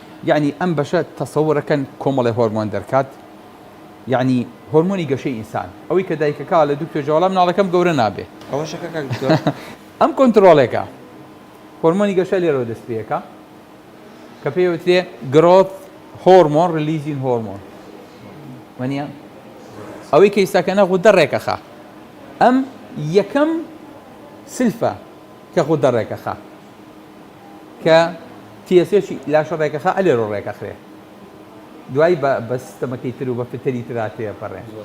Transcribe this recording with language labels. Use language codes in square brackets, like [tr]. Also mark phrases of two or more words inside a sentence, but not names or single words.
[ckb] یعنی، ئەم بەشە تەسەوڕەکەن کۆمەڵی هۆرمۆن دەرکات. یعنی، هۆرمۆنی گەشەی ئینسان، ئەوەی کە دایکەکە لە دکتۆر: «جەوەڵام مناڵەکەم گەورە نابێ.» ئەوەشەکە کاک دکتۆر؟ ئەم کۆنترۆلێکە. هۆرمۆنی گەشە لێرەوە دەست پێیەکە، کە پێی وترێ [en] growth hormone releasing hormone. [ckb] وەنیە؟ ئەوەی کە ئیساکەنە غودە ڕێکەخە. ئەم یەکەم سلفە کە غودە ڕێکەخە. کە تی ئێس ئێچی لاشە ڕێکەخە، ئەلێرۆ ڕێکەخرێ. دوای بە، بە سیستەمەکەی تر و بە فتەری ترا تێپەڕێ.